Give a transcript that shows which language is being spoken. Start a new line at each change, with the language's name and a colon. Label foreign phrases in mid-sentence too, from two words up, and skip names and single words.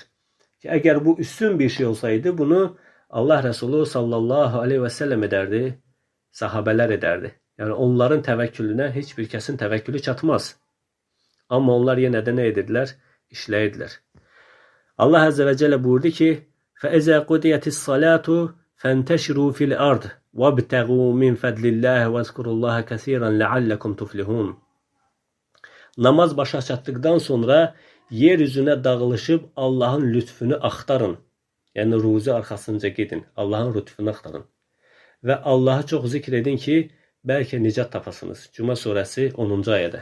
Azerbaijani: Ki, əgər bu üstün bir şey olsaydı, bunu Allah Rəsulu
Arabic: صلى الله عليه وسلم
Azerbaijani: edərdi, sahabələr edərdi. Yəni, onların təvəkkülünə heç bir kəsin təvəkkülü çatmaz. Amma onlar yenə də nə edirlər? İşləyirdilər. Allah
Arabic: عز وجل
Azerbaijani: buyurdu ki,
Arabic: فَإِذَا قُدِيَتِ الصَّلَاةُ فَانْتَشِرُوا فِي الْأَرْضِ وَابْتَغُوا مِنْ فَضْلِ اللّٰهِ وَاذْكُرُوا اللّٰهَ كَثِيرًا لَعَلَّكُمْ تُفْلِحُونَ.
Azerbaijani: Namaz başa çatdıqdan sonra yeryüzünə dağılışıb Allahın lütfünü axtarın. Yəni, ruzi arxasınca gedin. Allahın lütfünü axtarın. Və Allahı çox zikr edin ki, bəlkə nicat tapasınız. Cuma surəsi 10-cu ayədə.